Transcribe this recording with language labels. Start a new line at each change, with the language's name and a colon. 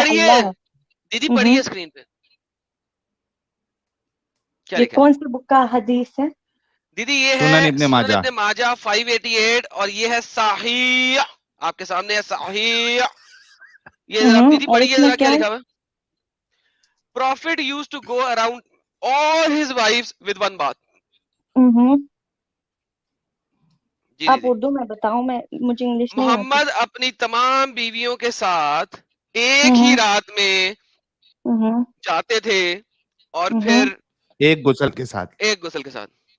Urdu: پڑھیے, اللہ ہے. دیدی پڑھیے اسکرین پہ کیا یہ لکھا ہے. کون سی بک کا حدیث ہے؟ دیدی یہ سنن ہے ابن سنن ماجہ. ابن ماجہ 588, اور یہ ہے صحیح, آپ کے سامنے ہے صحیح. یہ ذرا دیدی اور پڑھیے اس میں ذرا کیا کیا ہے؟ لکھا ہوا ہے.
English: Prophet used to go around all his wives with one bath.
Urdu: جی آپ دیدی. اردو میں بتاؤں, مجھے انگلش نہیں آتی. محمد اپنی تمام بیویوں کے ساتھ ایک ہی رات میں جاتے تھے اور پھر ایک غسل کے ساتھ. ایک غسل کے ساتھ.